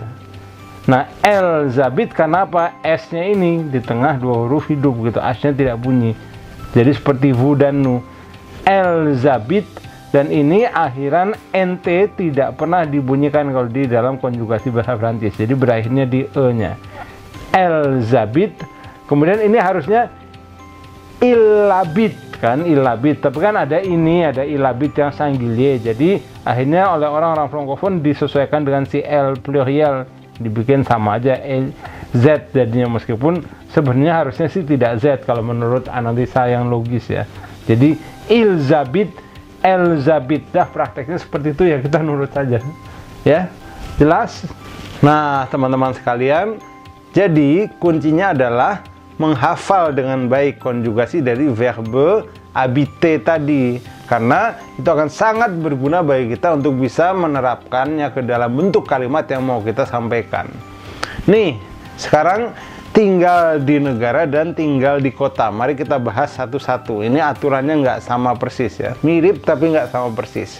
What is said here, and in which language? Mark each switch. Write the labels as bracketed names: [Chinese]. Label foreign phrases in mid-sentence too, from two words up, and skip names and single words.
[Indonesian] Nah, [French] elles habitent [Indonesian] karena apa? S-nya ini di tengah dua huruf hidup gitu, H-nya tidak bunyi. Jadi seperti vous dan nous. [French] Elles habitent, [Indonesian] dan ini akhiran NT tidak pernah dibunyikan kalau di dalam konjugasi bahasa Prancis. Jadi berakhirnya di E-nya. [French] Elles habitent. [Indonesian] Kemudian ini harusnya [French] il habite [Indonesian] kan, [French] il habite. [Indonesian] Tapi kan ada ini, ada [French] il habite [Indonesian] yang singulier. Jadi akhirnya oleh orang-orang frankofon disesuaikan dengan si L pluriel, dibikin sama aja Z jadinya, meskipun sebenarnya harusnya sih tidak Z kalau menurut analisa yang logis ya. [French] Jadi ils habitent, elles habitent, [Indonesian] dah prakteknya seperti itu ya, kita nurut saja ya. Jelas? Nah, teman-teman sekalian, jadi kuncinya adalah menghafal dengan baik konjugasi dari [French] verbe habiter [Indonesian] tadi, karena itu akan sangat berguna bagi kita untuk bisa menerapkannya ke dalam bentuk kalimat yang mau kita sampaikan. Nih, sekarang tinggal di negara dan tinggal di kota. Mari kita bahas satu-satu. Ini aturannya nggak sama persis ya, mirip tapi nggak sama persis.